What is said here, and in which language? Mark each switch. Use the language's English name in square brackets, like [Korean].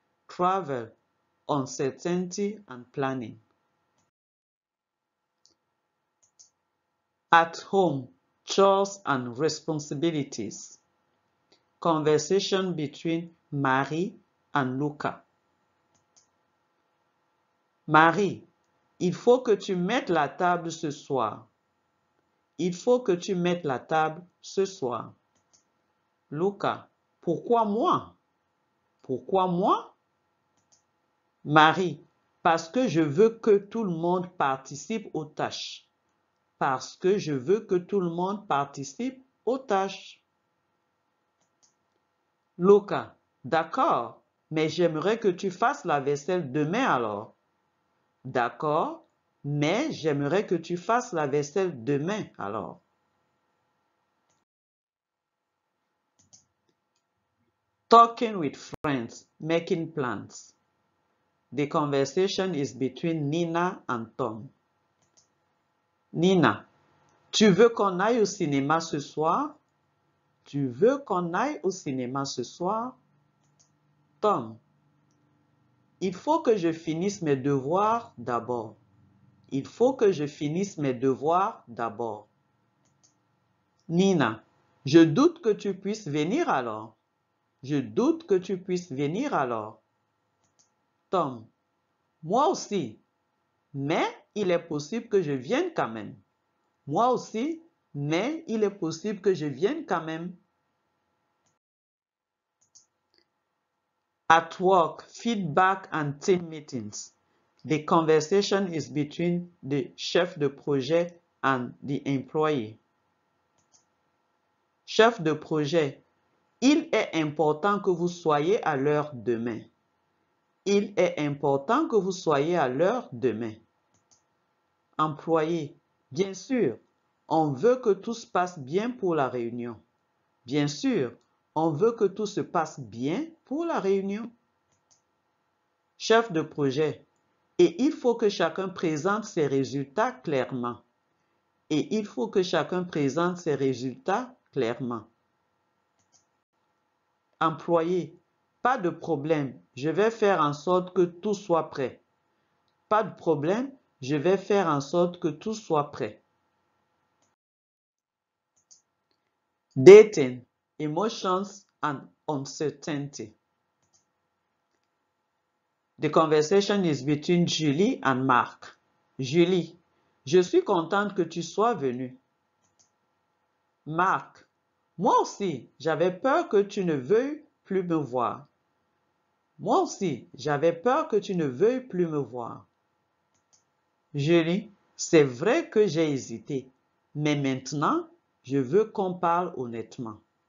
[English] Travel, uncertainty and planning. At home, chores and responsibilities. Conversation between Marie and Luca. [French] Marie, il faut que tu mettes la table ce soir. Il faut que tu mettes la table ce soir. Luca, pourquoi moi? Pourquoi moi? Marie, parce que je veux que tout le monde participe aux tâches. Parce que je veux que tout le monde participe aux tâches. Luca, d'accord, mais j'aimerais que tu fasses la vaisselle demain alors. D'accord, mais j'aimerais que tu fasses la vaisselle demain alors. [English] Talking with friends, making plans. The conversation is between Nina and Tom. [French] Nina, tu veux qu'on aille au cinéma ce soir? Tu veux qu'on aille au cinéma ce soir? Tom, il faut que je finisse mes devoirs d'abord. Il faut que je finisse mes devoirs d'abord. Nina, je doute que tu puisses venir alors. Je doute que tu puisses venir alors. Tom, moi aussi, mais il est possible que je vienne quand même. Moi aussi, mais il est possible que je vienne quand même. [English] At work, feedback and team meetings. The conversation is between the chef de projet and the employee. [French] Chef de projet, il est important que vous soyez à l'heure demain. Il est important que vous soyez à l'heure demain. Employé, bien sûr, on veut que tout se passe bien pour la réunion. Bien sûr, on veut que tout se passe bien pour la réunion. Chef de projet, et il faut que chacun présente ses résultats clairement. Et il faut que chacun présente ses résultats clairement. Employé, pas de problème, je vais faire en sorte que tout soit prêt. Pas de problème, je vais faire en sorte que tout soit prêt. [English] Dating, emotions and uncertainty. The conversation is between Julie and Mark. [French] Julie, je suis contente que tu sois venu. Mark, moi aussi, j'avais peur que tu ne veuilles plus me voir. Moi aussi, j'avais peur que tu ne veuilles plus me voir. Julie, c'est vrai que j'ai hésité, mais maintenant, je veux qu'on parle honnêtement.